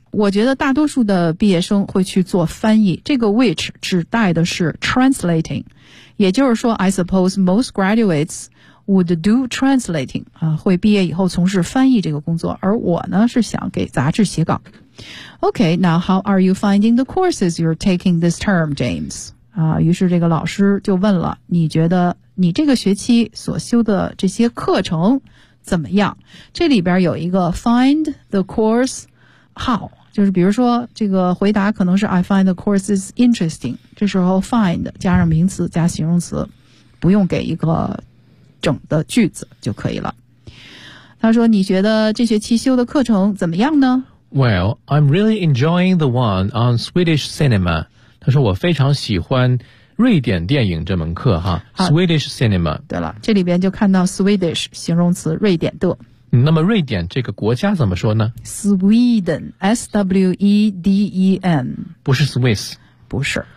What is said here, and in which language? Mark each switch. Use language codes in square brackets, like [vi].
[zh] 我觉得大多数的毕业生会去做翻译，这个 which 指代的是 translating， 也就是说 [en] I suppose most graduates would do translating [zh] 啊，会毕业以后从事翻译这个工作，而我呢是想给杂志写稿。 [en] OK, now how are you finding the courses you're taking this term, James? [zh] 啊，于是这个老师就问了，你觉得你这个学期所修的这些课程怎么样？这里边有一个 find the course how， 就是比如说这个回答可能是 [en] I find the courses interesting， [zh] 这时候 find 加上名词加形容词，不用给一个整的句子就可以了。他说你觉得这学期修的课程怎么样呢？ [en] Well, I'm really enjoying the one on Swedish cinema。 [zh] 他说我非常喜欢瑞典电影这门课哈。 [en] Swedish cinema， [zh] 对了，这里边就看到 Swedish 形容词瑞典的。那么瑞典这个国家怎么说呢？ [en] Sweden， S-W-E-D-E-N， [zh] 不是 Swiss，不是